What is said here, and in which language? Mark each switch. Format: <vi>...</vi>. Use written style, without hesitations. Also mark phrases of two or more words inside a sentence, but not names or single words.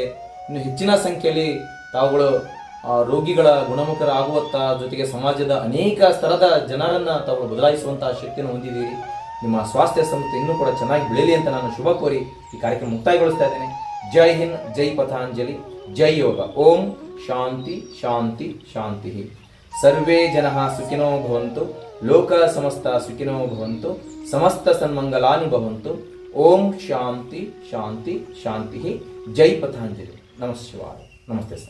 <kn>ಇನ್ನು ಹೆಚ್ಚಿನ ಸಂಖ್ಯೆಯಲ್ಲಿ ತಾವುಗಳು ರೋಗಿಗಳ ಗುಣಮುಖರಾಗುವತ್ತ ಜೊತೆಗೆ ಸಮಾಜದ ಅನೇಕ ಸ್ತರದ ಜನರನ್ನ ತಾವು ಬದಲಾಯಿಸುವಂತಹ ಶಕ್ತಿಯನ್ನು ಹೊಂದಿದ್ದೀರಿ. ನಿಮ್ಮ ಸ್ವಾಸ್ಥ್ಯ ಸಂಸ್ಥೆ ಇನ್ನೂ ಕೂಡ ಚೆನ್ನಾಗಿ ಬೆಳೆಯಲಿ ಅಂತ ನಾನು ಶುಭ ಕೋರಿ ಈ ಕಾರ್ಯಕ್ರಮ ಮುಕ್ತಾಯಗೊಳಿಸ್ತಾ ಇದ್ದೇನೆ.</kn> <hi>जय हिंद, जय पतंजलि, जय योग.</hi> <sa>ಓಂ ಶಾಂತಿ ಶಾಂತಿ ಶಾಂತಿ. ಸರ್ವೇ ಜನಃ ಸುಖಿನೋ ಭವಂತು, ಲೋಕ ಸಮಸ್ತ ಸುಖಿನೋ ಭವಂತು, ಸಮಸ್ತ ಸನ್ಮಂಗಲಾನಿ ಭವಂತು. ಓಂ ಶಾಂತಿ ಶಾಂತಿ ಶಾಂತಿ.</sa> <hi>जय पतंजलि.</hi> <sa>ನಮಃ ಶಿವಾಯ.</sa> <kn>ನಮಸ್ತೆ ಸರ್.</kn>